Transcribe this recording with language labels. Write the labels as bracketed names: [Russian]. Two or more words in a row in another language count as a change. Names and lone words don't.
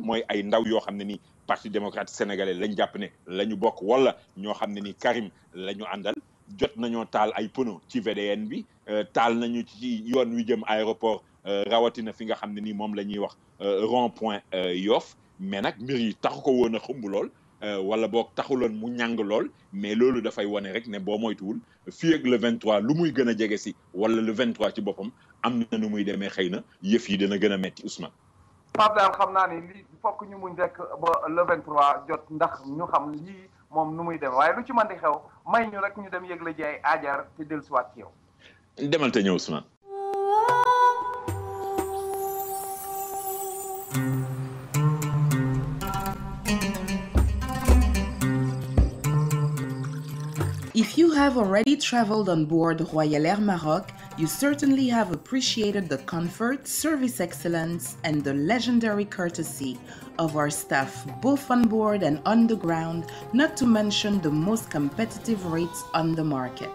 [Wolof] mooy ay ndaw yoo xam ne ni parti démocratique sénégalais lañ jàpp ne la ñu bokk wala ñoo xam ne ni Karim la ñu àndal jot nañoo taal ay pono ci VDN bi taal nañu ci yoon wi jëm aéroport rawatina fi nga xam ne ni moom la ñuy wax rond point Yoff mais nag mbir yi taxu ko woon a xumb lool wala boog taxuloon mu ñàng lool mais loolu dafay wane rek ne boo moytuwul fii ak le 23 lu muy gën a jege si wala le 23 ci boppam am na nu muy demee xëy na yëf yi dana gën a metti Ousmane. Pape daal xam naa ni lii fokk ñu muñ rek ba le 23 jot ndax ñu xam lii moom nu muy dem waaye lu ci mën di xew may ñu rek ñu dem yëgle ji ay aajar te dellusiwaat ci yow. demal te ñëw Ousmane. [English] If you have already traveled on board Royal Air Maroc, you certainly have appreciated the comfort, service excellence, and the legendary courtesy of our staff, both on board and on the ground, not to mention the most competitive rates on the market.